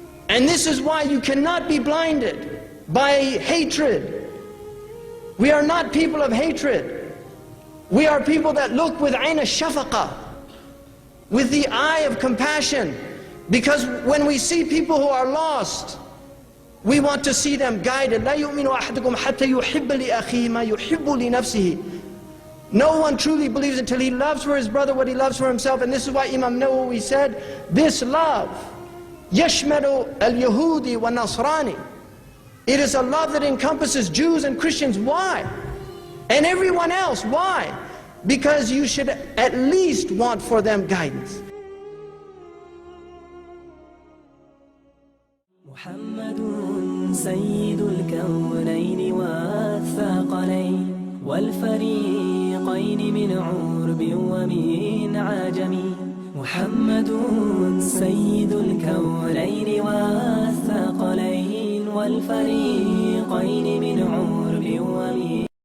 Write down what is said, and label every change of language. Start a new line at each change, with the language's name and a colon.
English: And this is why you cannot be blinded by hatred. We are not people of hatred. We are people that look with ayn al-shafaqa, with the eye of compassion. Because when we see people who are lost, we want to see them guided.
Arabic: لا يؤمن أحدكم حتى يحب لأخيه ما يحب لنفسه.
English: No one truly believes until he loves for his brother what he loves for himself. And this is why Imam Nawawi said, this love,
Arabic: يشمل اليهودي والنصراني.
English: It is a love that encompasses Jews and Christians. Why? And everyone else. Why? Because you should at least want for them guidance.
Arabic: محمد سيد الكونين والثقلين والفريقين من عرب ومن عجم. محمد سيد الكونين والثقلين والفريقين من عرب ومن